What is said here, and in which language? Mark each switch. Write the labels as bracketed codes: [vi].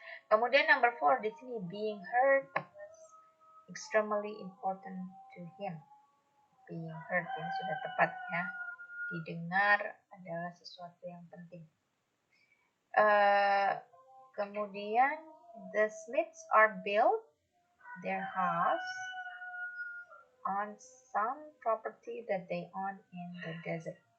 [id] Kemudian [en] number 4 [id] di sini, [en] being heard was extremely important to him. [id] Being heard ini sudah tepat ya. Didengar adalah sesuatu yang penting. Kemudian [en] the Smiths are built their house on some property that they own in the desert.